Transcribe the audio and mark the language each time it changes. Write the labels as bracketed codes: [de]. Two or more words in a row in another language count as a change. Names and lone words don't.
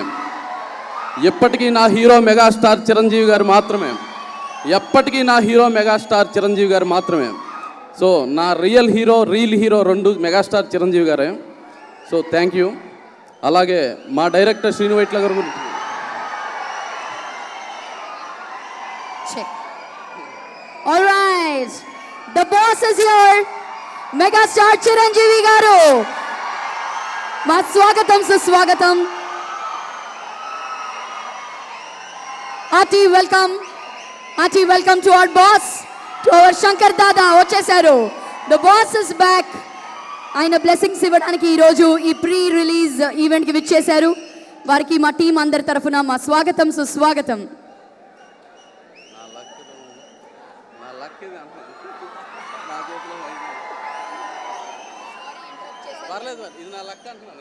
[te] ఎప్పటికీ నా హీరో మెగాస్టార్ చిరంజీవి గారు మాత్రమే. ఎప్పటికీ నా హీరో మెగాస్టార్ చిరంజీవి గారు మాత్రమే. సో నా రియల్ హీరో రెండు మెగాస్టార్ చిరంజీవి గారే. [en] So thank you. [te] అలాగే మా డైరెక్టర్ శ్రీను వైట్ల గారు గురించి [en] All right, the boss is here. [te] Megastar Chiranjeevi garu. మా స్వాగతం సుస్వాగతం. [en] Hearty welcome to our boss, to our Shankar Dada vachesaru. The boss is back. [te] ఆయన blessings ఇవ్వడానికి ఈ రోజు ఈ [en] pre-release event [te] కి విచ్చేశారు. వారికి మా టీమ్ అందరి తరఫున మా స్వాగతం సుస్వాగతం. పర్లేదు, ఇది నా లక్ అంటున్నాను.